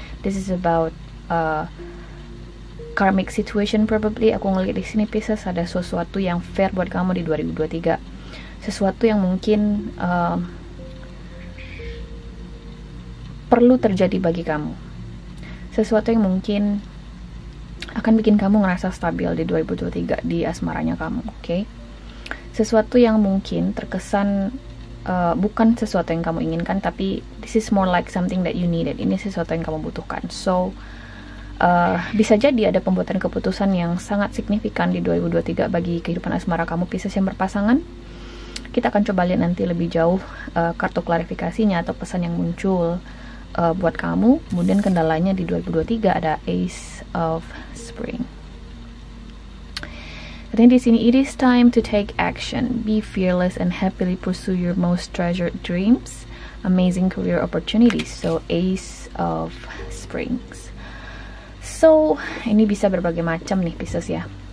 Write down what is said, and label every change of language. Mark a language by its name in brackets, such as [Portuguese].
[English] This is about karmic situation probably. [Indonesian] Aku ngeliat di sini Pisces ada sesuatu yang fair buat kamu di 2023. Sesuatu yang mungkin perlu terjadi bagi kamu. Sesuatu yang mungkin akan bikin kamu ngerasa stabil di 2023 di asmaranya kamu, oke? Sesuatu yang mungkin terkesan bukan sesuatu yang kamu inginkan, tapi [English] this is more like something that you needed. [Indonesian] Ini sesuatu yang kamu butuhkan. So, bisa jadi ada pembuatan keputusan yang sangat signifikan di 2023 bagi kehidupan asmara kamu Pisces yang berpasangan. Kita akan coba lihat nanti lebih jauh kartu klarifikasinya atau pesan yang muncul buat kamu. Kemudian kendalanya di 2023 ada Ace of Spring. Katanya di sini, [English] it is time to take action. Be fearless and happily pursue your most treasured dreams. Amazing career opportunities. So Ace of Springs. [Indonesian] So ini bisa berbagai macam nih Pisces ya.